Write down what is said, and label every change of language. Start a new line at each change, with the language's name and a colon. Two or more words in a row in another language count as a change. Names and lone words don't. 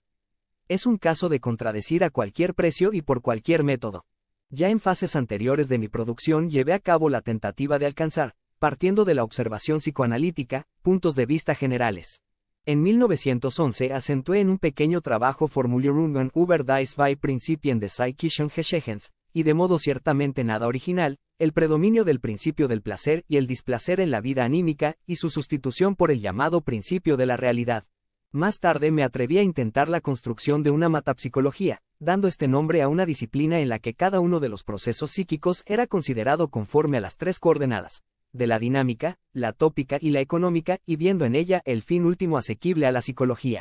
Spanish: Es un caso de contradecir a cualquier precio y por cualquier método. Ya en fases anteriores de mi producción llevé a cabo la tentativa de alcanzar, partiendo de la observación psicoanalítica, puntos de vista generales. En 1911 acentué en un pequeño trabajo
German: Formulierungen über die zwei Prinzipien des psychischen Geschehens,
Spanish: y de modo ciertamente nada original, el predominio del principio del placer y el displacer en la vida anímica, y su sustitución por el llamado principio de la realidad. Más tarde me atreví a intentar la construcción de una metapsicología, dando este nombre a una disciplina en la que cada uno de los procesos psíquicos era considerado conforme a las 3 coordenadas, de la dinámica, la tópica y la económica, y viendo en ella el fin último asequible a la psicología.